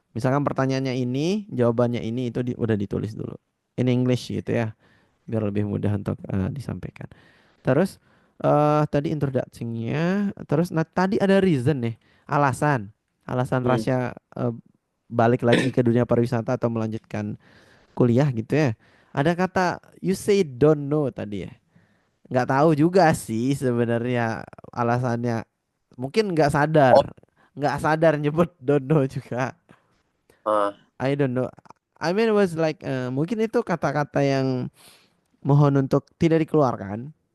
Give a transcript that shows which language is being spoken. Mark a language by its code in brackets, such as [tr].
[id] Misalkan pertanyaannya ini, jawabannya ini itu udah ditulis dulu [en] in English [id] gitu ya, biar lebih mudah untuk disampaikan. Terus tadi introduction-nya, terus nah tadi ada reason nih, alasan. Alasan Hmm. Rasya balik lagi ke dunia pariwisata atau melanjutkan kuliah gitu ya. Ada kata [en] you say don't know [id] tadi ya. Nggak tahu juga sih sebenarnya alasannya. Mungkin Oh, nggak sadar nyebut [en] don't know [id] juga. uh, [en] I don't know. I mean it was like [id] mungkin itu kata-kata yang mohon untuk tidak dikeluarkan.